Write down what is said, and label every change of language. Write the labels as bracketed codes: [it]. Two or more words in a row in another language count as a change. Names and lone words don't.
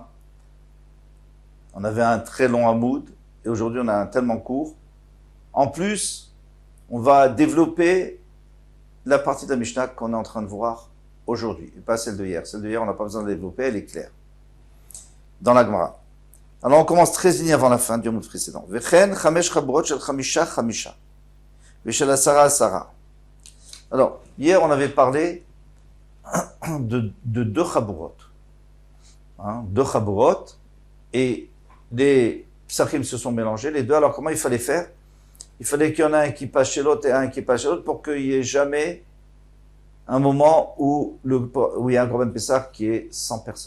[fr] On avait un très long Hamoud et aujourd'hui on a un tellement court. En plus, on va développer la partie de la Mishnah qu'on est en train de voir aujourd'hui, et pas celle de hier. Celle de hier, on n'a pas besoin de développer, elle est claire. Dans la Gemara. Alors on commence 13 lignes avant la fin du Hamoud précédent. [he] וכן חמש חבורות של חמשה חמשה. ושל עשרה עשרה. [fr] Alors, hier on avait parlé de deux chabrot. Deux chabrot, et les psachim se sont mélangés, les deux. Alors comment il fallait faire? Il fallait qu'il y en ait un qui passe chez l'autre et un qui passe chez l'autre pour qu'il n'y ait jamais un moment où il y a un [he] קרבן פסח [fr] qui est 100 personnes.